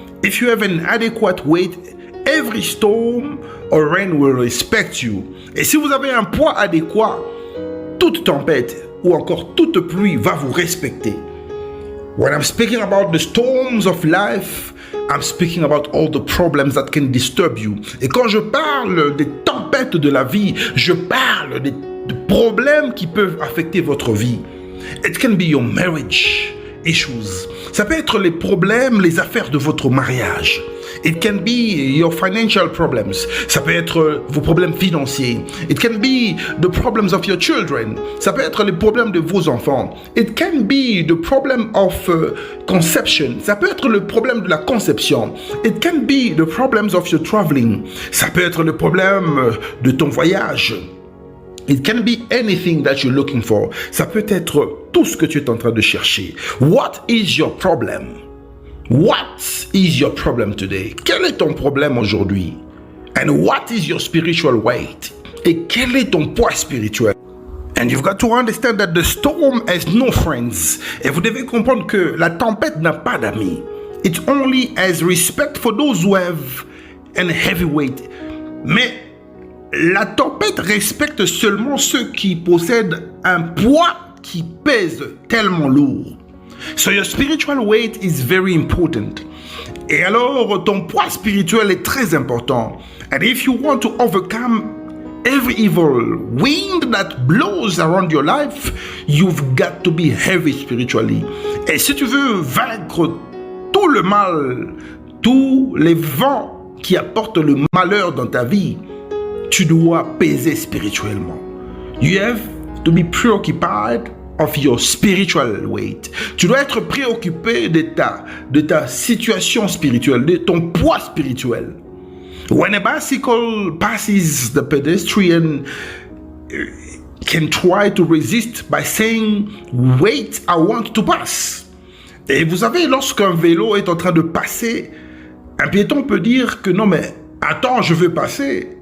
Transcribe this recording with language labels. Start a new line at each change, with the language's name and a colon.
English: If you have an adequate weight, every storm or rain will respect you.
French: Et si vous avez un poids adéquat, toute tempête ou encore toute pluie va vous respecter.
English: When I'm speaking about the storms of life, I'm speaking about all the problems that can disturb you.
French: Et quand je parle des tempêtes de la vie, je parle des problèmes qui peuvent affecter votre vie.
English: It can be your marriage issues.
French: Ça peut être les problèmes, les affaires de votre mariage.
English: It can be your financial problems.
French: Ça peut être vos problèmes financiers.
English: It can be the problems of your children.
French: Ça peut être les problèmes de vos enfants.
English: It can be the problem of conception.
French: Ça peut être le problème de la conception.
English: It can be the problems of your traveling.
French: Ça peut être le problème de ton voyage.
English: It can be anything that you're looking for.
French: Ça peut être tout ce que tu es en train de chercher.
English: What is your problem? What is your problem today?
French: Quel est ton problème aujourd'hui?
English: And what is your spiritual weight?
French: Et quel est ton poids spirituel?
English: And you've got to understand that the storm has no friends.
French: Et vous devez comprendre que la tempête n'a pas d'amis.
English: It only has respect for those who have a heavy weight.
French: Mais la tempête respecte seulement ceux qui possèdent un poids qui pèse tellement lourd.
English: So your spiritual weight is very important.
French: Et alors, ton poids spirituel est très important.
English: And if you want to overcome every evil wind that blows around your life, you've got to be heavy spiritually.
French: Et si tu veux vaincre tout le mal, tous les vents qui apportent le malheur dans ta vie, tu dois peser spirituellement.
English: You have to be preoccupied of your spiritual weight.
French: Tu dois être préoccupé de ta situation spirituelle, de ton poids spirituel.
English: When a bicycle passes, the pedestrian can try to resist by saying, "Wait, I want to pass."
French: Et vous savez, lorsqu'un vélo est en train de passer, un piéton peut dire que non mais attends, je veux passer.